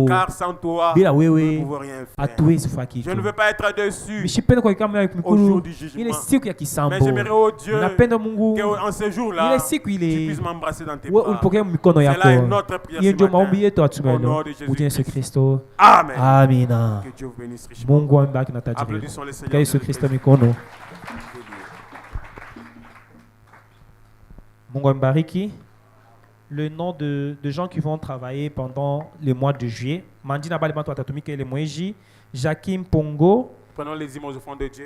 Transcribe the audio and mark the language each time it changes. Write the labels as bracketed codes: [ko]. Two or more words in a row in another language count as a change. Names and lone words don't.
[fr] Car sans toi, nous ne pouvons rien faire. Je ne veux pas être dessus au jour du jugement. Mais j'aimerais, oh Dieu, qu'en ce jour-là, tu puisses m'embrasser dans tes bras. C'est là une autre prière ce matin. Au nom de Jésus-Christ. Amen. Amina. Que Dieu vous bénisse richement. [sw] Mungu ambariki na tajiri. [fr] Applaudissons le Seigneur. [sw] Yesu Kristo mikono. Mungu ambariki. [fr] Le nom de gens qui vont travailler pendant le mois de juillet. [sw] Mandina Balibanto Atatumike le Mweji, Jakim Pongo. [fr] Prenons les images au fond de Dieu.